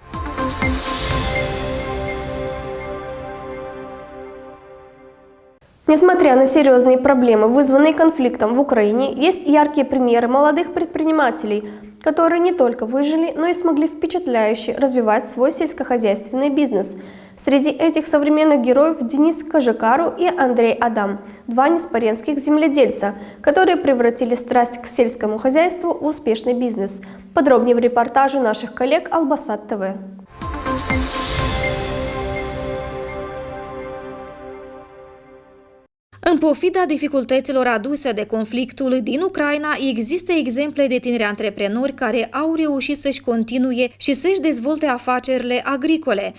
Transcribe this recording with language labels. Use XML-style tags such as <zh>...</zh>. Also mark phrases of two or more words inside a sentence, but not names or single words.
<ru>Несмотря на серьезные проблемы, вызванные конфликтом в Украине, есть яркие примеры молодых предпринимателей, которые не только выжили, но и смогли впечатляюще развивать свой сельскохозяйственный бизнес. Среди этих современных героев Денис Кожикару и Андрей Адам, 2 неспоренских земледельца, которые превратили страсть к сельскому хозяйству в успешный бизнес. Подробнее в репортаже наших коллег Албасат ТВ.</ru> <ro>În pofida dificultăților aduse de conflictul din Ucraina, există exemple de tineri antreprenori care au reușit să-și continue și să-și dezvolte afacerile agricole.</ro>